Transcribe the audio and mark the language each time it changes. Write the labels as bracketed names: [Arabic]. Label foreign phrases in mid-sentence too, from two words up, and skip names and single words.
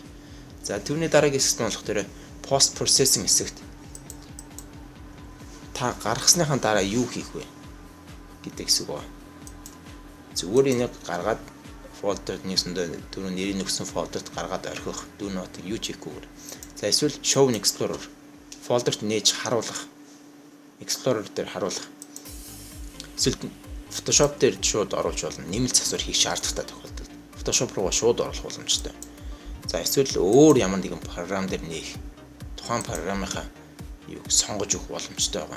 [Mongolian] За түүний дараагийн хэсэгт болох дээр [English] post processing [Mongolian] хэсэгт та гаргасныхаа дараа юу хийх вэ гэдэг хэсэг байна. Зүгээр энийг гаргаад фолдерт нээсэндээ түрүү нэрийг өгсөн фолдерт гаргаад орхих [English] do not [Mongolian] юу хийхгүйгээр. За эсвэл [English] show in explorer [Mongolian] фолдерт нээж харуулах. Explorer дээр харуулах. Эсвэл Photoshop дээр шууд оруулж болно. Нэмэлт засвар хийх шаардлагатай тохиолдолд Photoshop руугаа шууд оруулах боломжтой. За эсвэл өөр ямар нэгэн програм дээр нээх. Тухайн програмынхаа юуг сонгож өгөх боломжтой байгаа.